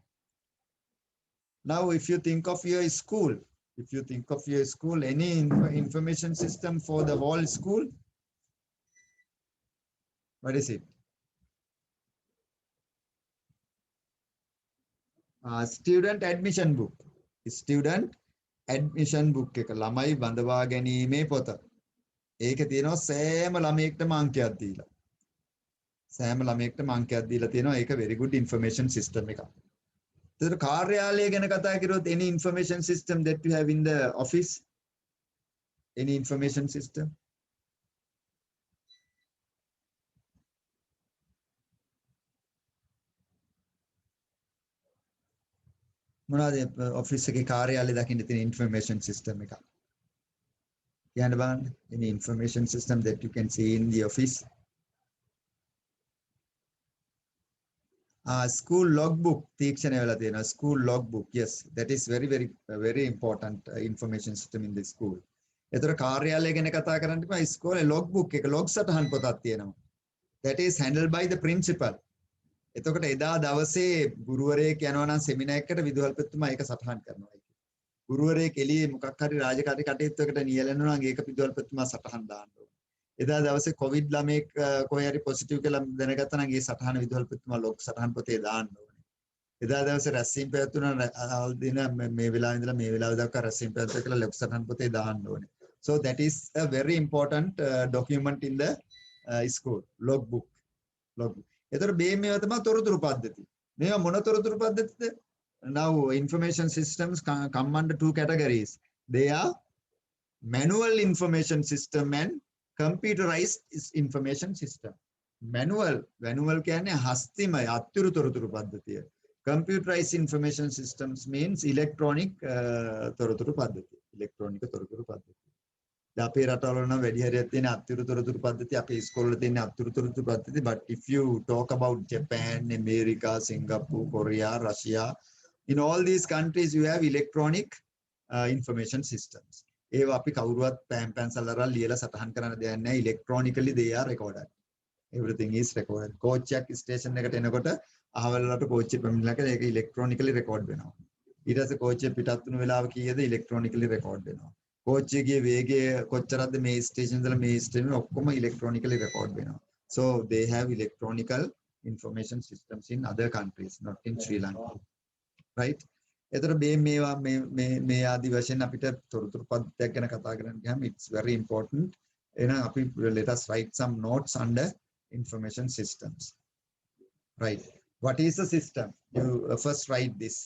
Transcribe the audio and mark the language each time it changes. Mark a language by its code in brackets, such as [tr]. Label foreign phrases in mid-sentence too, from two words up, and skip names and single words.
[en] Now, if you think of your school, any information system for the whole school, what is it? Student admission book. Student admission book [si] එක ළමයි බඳවා ගැනීමේ පොත. ඒක තියෙනවා සෑම ළමයෙක්ටම අංකයක් දීලා. සෑම ළමයෙක්ටම අංකයක් දීලා තියෙනවා. ඒක [en] very good information system [si] එකක්. ඒතර කාර්යාලය ගැන කතා කරොත් [en] any information system that you have in the office? Any information system? [si] මොනවාද ඔෆිස් එකේ කාර්යාලය දකින්න තියෙන [en] information system [si] එක? කියන්න බලන්න. [en] Any information system that you can see in the office? School logbook [si] තීක්ෂණය වෙලා තියෙනවා. [en] School logbook, yes, that is very important information system in the school. [si] ඒතර කාර්යාලය ගැන කතා කරන්න තිබා ඉස්කෝලේ logbook එක log සටහන් පොතක් තියෙනවා. [en] That is handled by the principal. [si] එතකොට එදා දවසේ ගුරුවරයෙක් යනවා නම් සෙමිනාර් එකකට විදුහල්පතිතුමා ඒක සටහන් කරනවා. ගුරුවරයෙක් එළියේ මොකක් හරි රාජකාරී කටයුත්තකට නියැලෙනවා නම් ඒක විදුහල්පතිතුමා සටහන් දාන්න ඕනේ. එදා දවසේ කොවිඩ් ළමෙක් කොහේ හරි පොසිටිව් කියලා දැනගත්තා නම් ඒ සටහන විදුහල්පතිතුමා ලොග් සටහන් පොතේ දාන්න ඕනේ. එදා දවසේ රැස්වීම පැවැත්වුණා දින මේ වෙලාවේ ඉඳලා මේ වෙලාව දක්වා රැස්වීම පැවැත්වුවා කියලා ලොග් සටහන් පොතේ දාන්න ඕනේ. [en] So that is a very important document in the school logbook. [si] එතකොට මේවා තමයි තොරතුරු පද්ධති. මේවා මොන තොරතුරු පද්ධතිද? [en] Now information systems come under two categories. They are manual information system and computerized information system. [si] Manual කියන්නේ හස්තිමය අත්තිරු තොරතුරු පද්ධතිය. [en] Computerized information systems means electronic [si] තොරතුරු පද්ධතිය. electronic තොරතුරු පද්ධතිය. අපේ රටවල නම් වැඩි හරියක් තියෙන අත්තිරුතොරතුරු පද්ධති අපේ ඉස්කෝලේ තියෙන අත්තිරුතොරතුරු පද්ධති [en] but if you talk about Japan, America, Singapore, Korea, Russia, in all these countries you have electronic information systems. [si] ඒවා අපි කවුරුවත් පෑන් පැන්සල් අරන් ලියලා සටහන් කරන්න දෙයක් නැහැ. [en] electronically they are recorded. Everything is recorded. [si] coach එක station එකට එනකොට අහවල් වලට coach එක පැමිණිලා ඒක [en] electronically record [si] වෙනවා. ඊට පස්සේ coach එක පිටත් වුණු වෙලාව කීයද [en] electronically record [si] වෙනවා. coach එකගේ වේගය කොච්චරද මේ station ඉඳලා මේ station ඔක්කොම [en] electronically record [si] වෙනවා. [en] So they have electronical information systems in other countries, not in Sri Lanka. Right? [si] එතකොට මේ ආදි වශයෙන් අපිට තොරතුරු පද්ධතියක් ගැන කතා කරන්න ගියාම [en] it's very important. [si] එහෙනම් අපි [en] let us write some notes under information systems. Right. What is the system? You first write this.